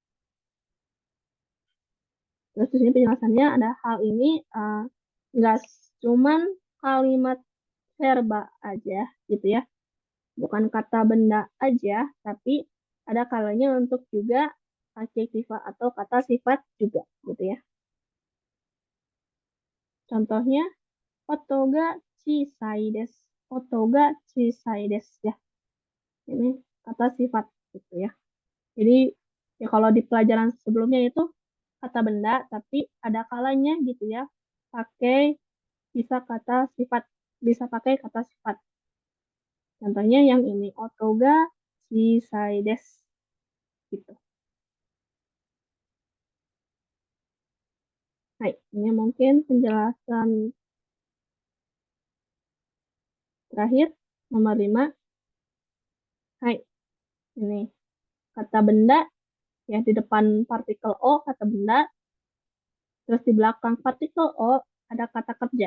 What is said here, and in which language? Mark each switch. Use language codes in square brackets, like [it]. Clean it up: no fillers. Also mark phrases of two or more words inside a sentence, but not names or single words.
[id] Terus di sini penjelasannya ada hal ini nggak cuman kalimat verba aja gitu ya. Bukan kata benda aja, tapi ada kalanya untuk juga adjektiva atau kata sifat juga gitu ya. [ja] Contohnya, 音が小さいです. 音が小さいです [id] ya. Ini kata sifat gitu ya. Jadi ya kalau di pelajaran sebelumnya itu kata benda, tapi ada kalanya gitu ya. Pakai bisa kata sifat, bisa pakai kata sifat. Contohnya yang ini, [ja] 音が小さいです [id] gitu. Hai, ini mungkin penjelasan terakhir, nomor 5. Hai, ini kata benda, ya di depan partikel O, kata benda, terus di belakang partikel O, ada kata kerja.